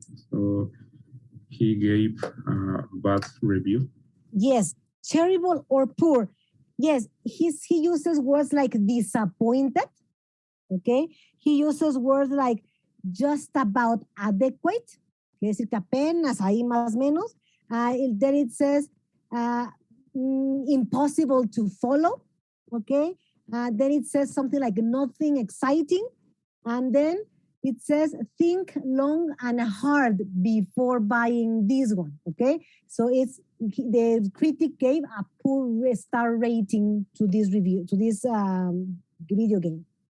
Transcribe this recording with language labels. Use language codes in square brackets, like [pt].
[en] So he gave a bad review. Yes, terrible or poor. Yes, he uses words like disappointed. Okay, he uses words like just about adequate. [es] Quiere decir que apenas ahí más o menos. [en] Then it says impossible to follow. Okay, then it says something like nothing exciting, and then it says think long and hard before buying this one. Okay, so it's the critic gave a poor star rating to this review, to this video game.